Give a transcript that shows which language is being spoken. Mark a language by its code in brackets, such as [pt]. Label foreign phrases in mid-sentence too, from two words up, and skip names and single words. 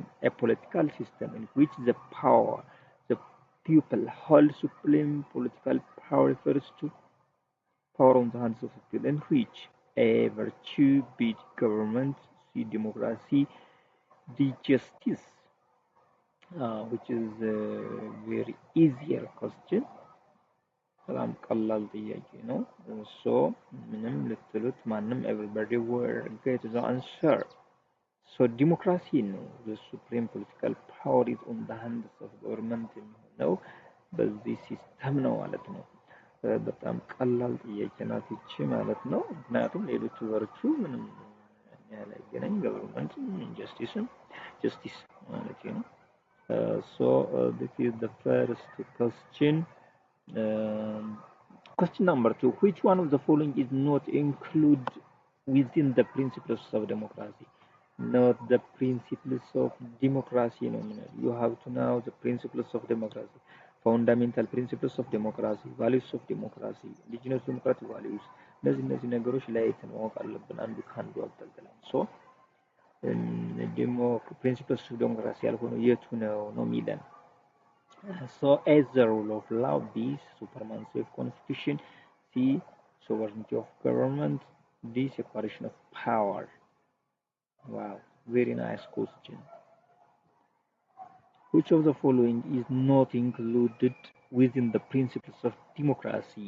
[en] A political system in which the people hold supreme political power refers to power on the hands of the people, in which A, virtue, B, government, C, democracy, D, justice. Which is a very easier question. [am] በጣም ቀላል ጥያቄ ነው። ሶ ምንም ልትሉት ማንም [en] everybody will get the answer. [am] So ዲሞክራሲ ነው [en] the supreme political power is on the hands of government [am] የሚሆነው በዚህ ሲስተም ነው ማለት ነው። በጣም ቀላል ጥያቄ ናት ይቺ ማለት ነው። ምክንያቱም ሌሎቹ ቨርቹ ምንም ያህል አይገናኝ [en] government justice [am] ማለት ነው። [en] So this is the first question. Question number 2. Which one of the following is not included within the principles of democracy? Not the principles of democracy. No. You have to know the principles of democracy. Fundamental principles of democracy, values of democracy, indigenous democratic values. [am] እነዚህ ነገሮች ለይተን ማወቅ አለብን አንዱ ከአንዱ አገልግለን ሶ [en] principles of democracy [am] ያልሆነ የቱ ነው የሚለን [en] So as the rule of law, B, supremacy of constitution, C, sovereignty of government, D, separation of power. Wow, very nice question. Which of the following is not included within the principles of democracy?